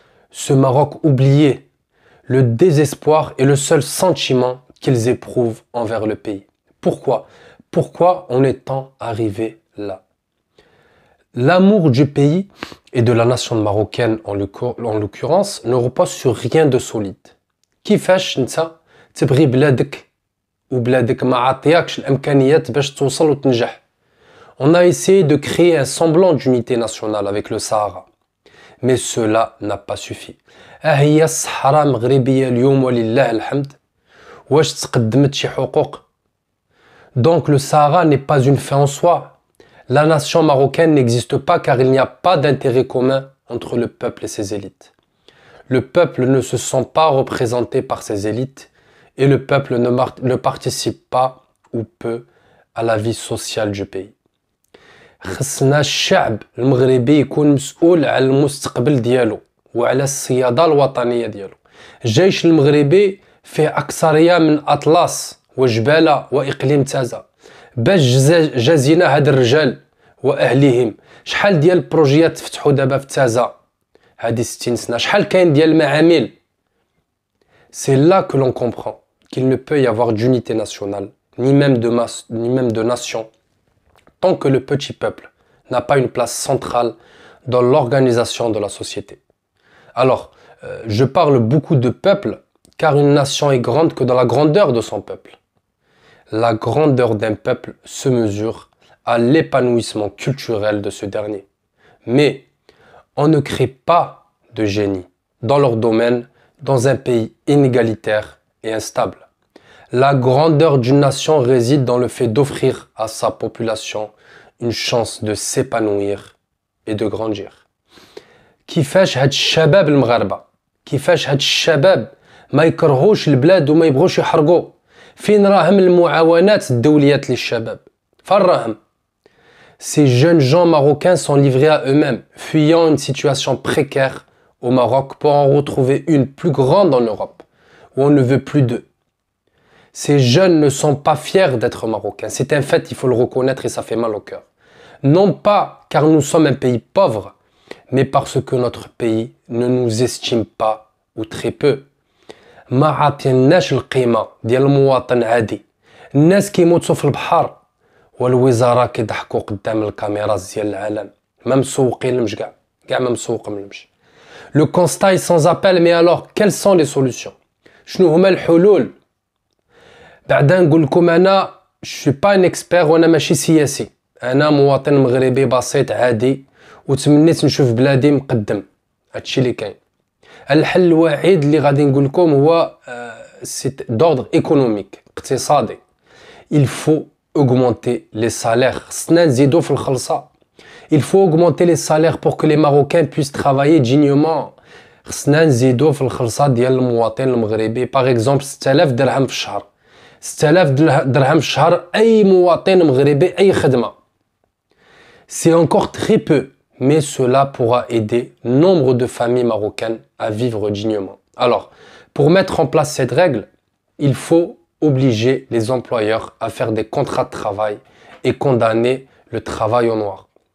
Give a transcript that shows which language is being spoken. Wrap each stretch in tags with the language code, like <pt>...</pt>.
<fr>Ce Maroc oublié, le désespoir est le seul sentiment qu'ils éprouvent envers le pays. Pourquoi? Pourquoi en est-on arrivé là? L'amour du pays et de la nation marocaine en l'occurrence ne repose sur rien de solide.</fr> <ar>كيفاش انت تبغي بلادك وبلادك ما عطياكش الامكانيات باش توصل وتنجح.</ar> <fr>On a essayé de créer un semblant d'unité nationale avec le Sahara, mais cela n'a pas suffi.</fr> <ar>هي الصحراء مغربية اليوم ولله الحمد واش تقدمت شي حقوق.</ar> <fr>Donc le Sahara n'est pas une fin en soi. La nation marocaine n'existe pas car il n'y a pas d'intérêt commun entre le peuple et ses élites. Le peuple ne se sent pas représenté par ses élites et le peuple ne participe pas ou peu à la vie sociale du pays.</fr> <ar>خصنا الشعب المغربي يكون مسؤول على المستقبل ديالو وعلى السيادة الوطنية ديالو. الجيش المغربي فيه أكثرية من أطلس وجبالة وإقليم تازة. باش جازينا هاد الرجال وأهليهم شحال ديال البروجيات تفتحوا دابا في تازة هادي 60 سنة شحال كاين ديال المعامل.</ar> <fr>C'est là que l'on comprend qu'il ne peut y avoir d'unité nationale ni même de nation tant que le petit peuple n'a pas une place centrale dans l'organisation de la société. Alors, je parle beaucoup de peuple car une nation est grande que dans la grandeur de son peuple. La grandeur d'un peuple se mesure à l'épanouissement culturel de ce dernier. Mais on ne crée pas de génie dans leur domaine dans un pays inégalitaire et instable. La grandeur d'une nation réside dans le fait d'offrir à sa population une chance de s'épanouir et de grandir.</fr> <ar>كيفاش هاد الشباب المغاربة كيفاش هاد الشباب ما يكرهوش البلاد وما يبغوش يحرقوا. فين راهم المعاونات الدوليات للشباب؟ فين راهم؟</ar> <fr>Ces jeunes gens marocains sont livrés à eux-mêmes, fuyant une situation précaire au Maroc pour en retrouver une plus grande en Europe, où on ne veut plus d'eux. Ces jeunes ne sont pas fiers d'être marocains, c'est un fait, il faut le reconnaître et ça fait mal au cœur. Non pas car nous sommes un pays pauvre, mais parce que notre pays ne nous estime pas ou très peu.</fr> <ar>ما عاطيناش القيمة ديال المواطن عادي. الناس كيموتوا في البحر والوزراء كيضحكوا قدام الكاميرا ديال العالم. ما مسوقين لهمش كاع ما مسوقين لهمش.</ar> <fr>Le constat est sans appel, mais alors quelles sont les solutions?</fr> <ar>شنو هما الحلول؟ بعدا نقول لكم أنا</ar> <fr>je suis pas un expert</fr> <ar>وأنا ماشي سياسي. أنا مواطن مغربي بسيط عادي وتمنيت نشوف بلادي مقدم. هادشي اللي كاين. الحل الوحيد اللي غادي نقول لكم هو</ar> <fr>d'ordre économique,</fr> <ar>اقتصادي.</ar> <fr>Il faut augmenter les salaires.</fr> <ar>خصنا نزيدو في الخلصة.</ar> <fr>Il faut augmenter les salaires pour que les Marocains puissent travailler dignement.</fr> <ar>خصنا نزيدو في الخلصة ديال المواطن المغربي.</ar> <fr>Par exemple</fr> <ar>6000 درهم في الشهر. 6000 درهم في الشهر أي مواطن مغربي أي خدمة.</ar> <fr>C'est encore très peu. Mais cela pourra aider nombre de familles marocaines à vivre dignement. Alors, pour mettre en place cette règle, il faut obliger les employeurs à faire des contrats de travail et condamner le travail au noir.</fr>